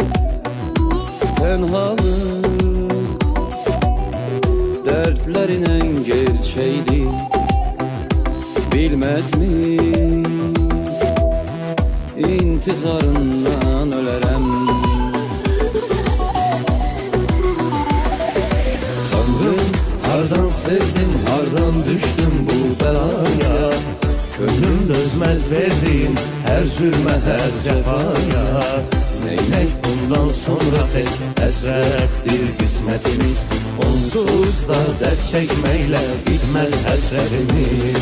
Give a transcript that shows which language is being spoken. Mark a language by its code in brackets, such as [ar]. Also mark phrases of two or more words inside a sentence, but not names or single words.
[az] Tənhalıq dərdlərlə gerçəkdi, bilməz mi intizarından ölərəm. [tr] Tanrım, hardan sevdim, hardan düştüm bu belaya, gönlüm dözmez verdiğin her zulme, her cefaya. Neylek bundan sonra pek esrettir kısmetimiz, onsuz da dert çekmeyle bitmez hasretimiz.